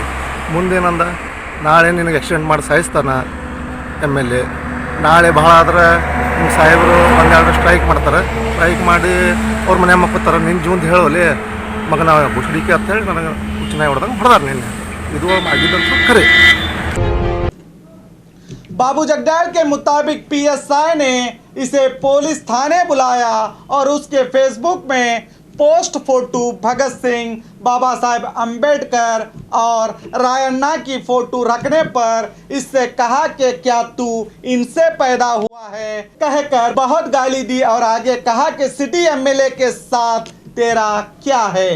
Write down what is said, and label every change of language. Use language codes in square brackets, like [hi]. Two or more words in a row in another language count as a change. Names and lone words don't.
[kn] ಮುಂದೇನಂದ, ನಾಳೆ ನಿನಗೆ ಎಕ್ಸ್ಟೆಂಡ್ ಮಾಡಿ ಸಾಯಿಸ್ತಾನೆ MLA. ನಾಳೆ ಭಾಳ ಆದ್ರೆ ನಿಮ್ಮ ಸಾಹೇಬರು 1-2 ಸ್ಟ್ರೈಕ್ ಮಾಡ್ತಾರೆ. ಸ್ಟ್ರೈಕ್ ಮಾಡಿ ಅವ್ರ ಮನೆ ಮಕ್ಕೋತಾರೆ. ನಿನ್ನ ಜೀವನದ ಹೇಳೋಲಿ ಮಗನ ಬುಸುಡಿಕೆ ಅಂತ ಹೇಳಿ ನನಗೆ ಚೆನ್ನಾಗಿ ಹೊಡೆದಾರೆ ನಿನ್ನೆ. ಇದು ಆಗಿದ್ದಂತೂ ಖರೆ. [hi] बाबू जगदाड़ के मुताबिक PSI ने इसे पुलिस थाने बुलाया और उसके फेसबुक में पोस्ट फोटो भगत सिंह, बाबा साहेब अंबेडकर और रायन्ना की फोटो रखने पर इससे कहा कि क्या तू इनसे पैदा हुआ है कहकर बहुत गाली दी और आगे कहा कि सिटी MLA के साथ तेरा क्या है।